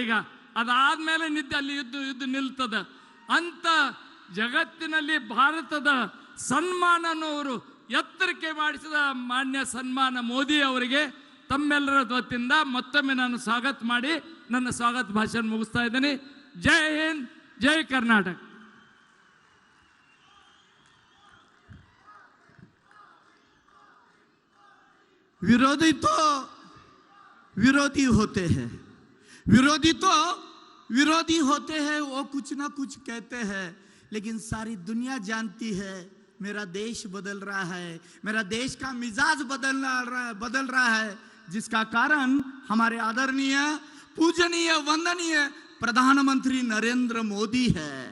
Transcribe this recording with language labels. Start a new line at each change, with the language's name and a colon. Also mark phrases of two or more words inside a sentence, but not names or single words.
Kannada: ಈಗ ಅದಾದ್ಮೇಲೆ ಅಲ್ಲಿ ಯುದ್ಧ ನಿಲ್ತದ ಅಂತ ಜಗತ್ತಿನಲ್ಲಿ ಭಾರತದ ಸನ್ಮಾನನವರು ಎತ್ತರಿಕೆ ಮಾಡಿಸಿದ ಮಾನ್ಯ ಸನ್ಮಾನ ಮೋದಿ ಅವರಿಗೆ ತಮ್ಮೆಲ್ಲರ ವತಿಯಿಂದ ಮತ್ತೊಮ್ಮೆ ನಾನು ಸ್ವಾಗತ ಮಾಡಿ ನನ್ನ ಸ್ವಾಗತ ಭಾಷಣ ಮುಗಿಸ್ತಾ ಇದ್ದೇನೆ. ಜೈ ಹಿಂದ್, ಜೈ ಕರ್ನಾಟಕ.
Hindi: विरोधी तो विरोधी होते हैं, विरोधी होते हैं, वो कुछ ना कुछ कहते हैं, लेकिन सारी दुनिया जानती है मेरा देश बदल रहा है, मेरा देश का मिजाज बदल रहा है, जिसका कारण हमारे आदरणीय पूजनीय वंदनीय प्रधानमंत्री नरेंद्र मोदी है।